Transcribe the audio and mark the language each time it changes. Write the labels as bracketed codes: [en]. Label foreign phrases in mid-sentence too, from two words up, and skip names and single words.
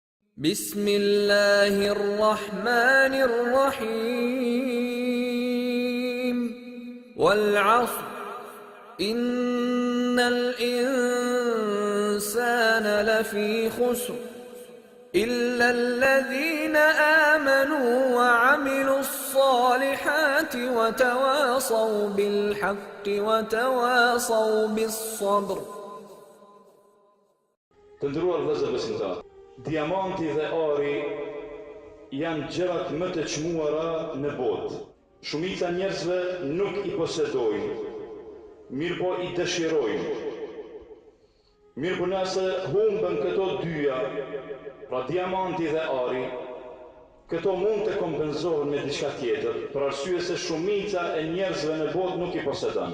[ar] بسم الله الرحمن الرحيم والعصر إن الإنسان لفي خسر إلا الذين آمنوا وعملوا الصالحات وتواصوا بالحق وتواصوا بالصبر. [sq] Të nderuar vëllezër besimtar, diamanti dhe ari janë gjërat më të çmuara në botë. Shumica njerëzve nuk i posedojnë, mirëpo i dëshirojnë. Mirëpo nëse humbën këto dyja, pra diamanti dhe ari, këto mund të kompenzohen me diçka tjetër, për arsye se shumica e njerëzve në botë nuk i posedon.